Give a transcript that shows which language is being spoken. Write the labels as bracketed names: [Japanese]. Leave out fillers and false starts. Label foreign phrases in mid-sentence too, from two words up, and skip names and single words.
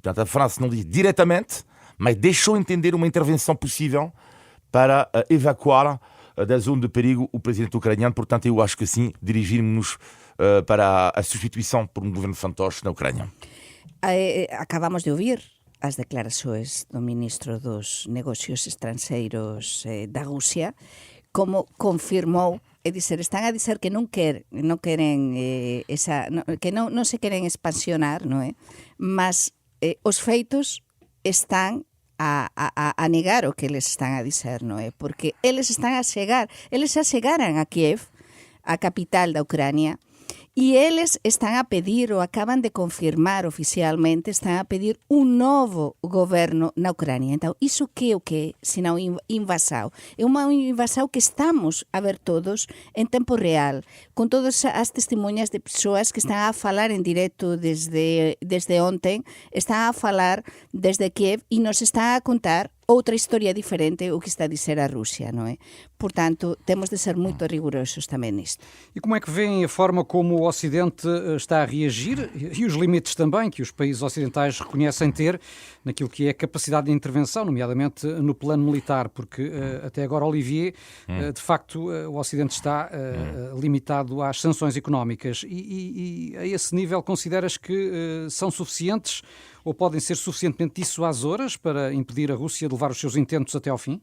[Portuguese] Portanto, a França não diz diretamente, mas deixou entender uma intervenção possível para evacuar da zona de perigo o presidente ucraniano. Portanto, eu acho que sim, dirigirmos-nos para a substituição por um governo fantoche na Ucrânia. Acabamos de ouvir as declarações do ministro dos Negócios Estrangeiros da Rússia, [Galician] como confirmou, están a dizer que non queren que non se queren expansionar, non é? Mas os feitos están a negar o que eles están a dizer, non é? Porque eles están a chegar, eles xa chegaran a Kiev, a capital da Ucrania, e eles están a pedir, ou acaban de confirmar oficialmente, están a pedir un novo goberno na Ucrania. Então, iso que é o que é, senão invasão? [Portuguese] É uma invasão que estamos a ver todos em tempo real, com todas as testemunhas de pessoas [Galician] que están a falar en directo desde ontem, están a falar desde Kiev e nos están a contar outra historia diferente o que está a dizer a Rússia, não é? [Portuguese] Portanto, temos de ser muito rigorosos também nisto. E como é que veem a forma como o Ocidente está a reagir e os limites também que os países ocidentais reconhecem ter naquilo que é a capacidade de intervenção, nomeadamente no plano militar, porque até agora, Olivier, de facto, o Ocidente está limitado às sanções económicas e a esse nível consideras que são suficientes ou podem ser suficientemente dissuasoras para impedir a Rússia de levar os seus intentos até ao fim?